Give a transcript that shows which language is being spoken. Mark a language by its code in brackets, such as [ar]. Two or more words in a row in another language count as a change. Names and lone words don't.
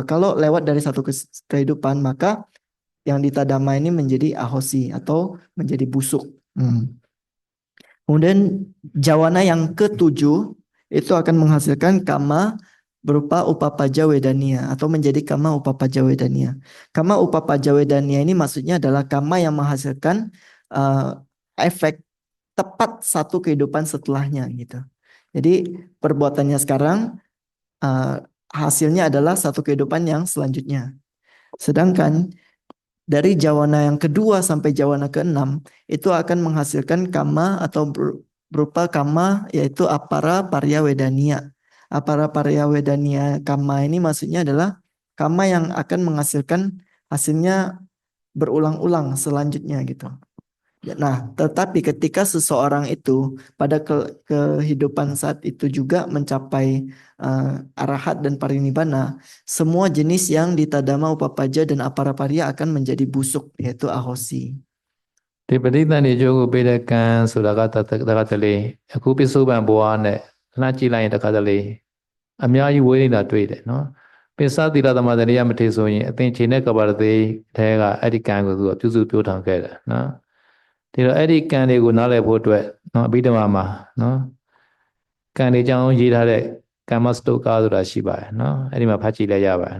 [id] Kalau lewat dari satu kehidupan, maka yang [pi] Dita Dhamma [id] ini menjadi ahosi atau menjadi busuk. Kemudian jawana yang ketujuh itu akan menghasilkan kama berupa [pi] upapaja wedaniya [id] atau menjadi [pi] kama upapaja wedaniya. Kama upapaja wedaniya [id] ini maksudnya adalah kama yang menghasilkan efek tepat satu kehidupan setelahnya gitu. Jadi perbuatannya sekarang hasilnya adalah satu kehidupan yang selanjutnya. Sedangkan dari jawana yang kedua sampai jawana keenam itu akan menghasilkan kama atau berupa kama yaitu [pi] apara parya wedaniya. Apara parya wedaniya kama [id] ini maksudnya adalah kama yang akan menghasilkan hasilnya berulang-ulang selanjutnya gitu. Nah, tetapi ketika seseorang itu pada kehidupan saat itu juga mencapai arahat dan parinibbana, semua jenis yang [pi] Dita Dhamma Upapaja [id] dan Aparaparya akan menjadi busuk, yaitu ahosi. [my] ဒီပဋိသန္ဓေကျိုးကိုပေးတဲ့ကံဆိုတာကတခါတလေအခုပစ္စုပန်ဘဝနဲ့လှမ်းကြည့်လိုက်ရင်တခါတလေအများကြီးဝေးနေတာတွေ့တယ်နော်ပစ္စသီလသမารတရားမထေဆိုရင်အသင်္ချေနဲ့ကပ္ပရတိထဲကအဲ့ဒီကံကိုသူကပြုစုပြောထောင်ခဲ့တယ်နော်ဒီတော့အဲ့ဒီကံတွေကိုနားလည်ဖို့အတွက်နော်အဘိဓမ္မာမှာနော်ကံတွေကြောင့်ရေးထားတဲ့ကမ္မစတုကာဆိုတာရှိပါတယ်နော်အဲ့ဒီမှာဖတ်ကြည့်လိုက်ရပါတယ်